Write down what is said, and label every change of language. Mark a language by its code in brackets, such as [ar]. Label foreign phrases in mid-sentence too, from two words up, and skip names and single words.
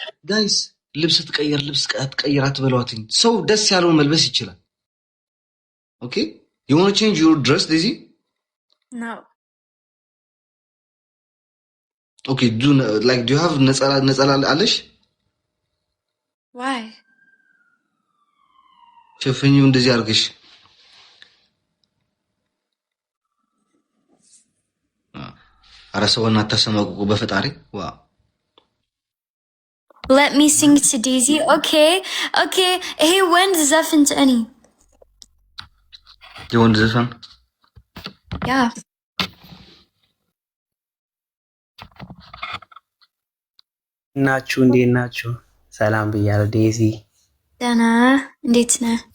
[am] ጋይስ ልብስ ትቀይር አትበሏትኝ። ሰው ደስ ያለውን መልበስ ይችላል። ኦኬ [en] you want to change your dress Daisy? No. Okay, do you have [am] ነጸላ አለሽ? [en] Why? [am] ሸፈኚው እንደዚህ አድርገሽ ኧረ ሰውን አታሰማቁ በፈጣሪ ዋ [en] Let me sing to Daisy. Okay. Hey, when's [am] ዘፈን እኔ የወንድ ዘፈን [en] Yeah. [am] ናችሁ እንዴት ናችሁ? ሰላም ብያለሁ። ዴዚ ደህና እንዴት ነህ?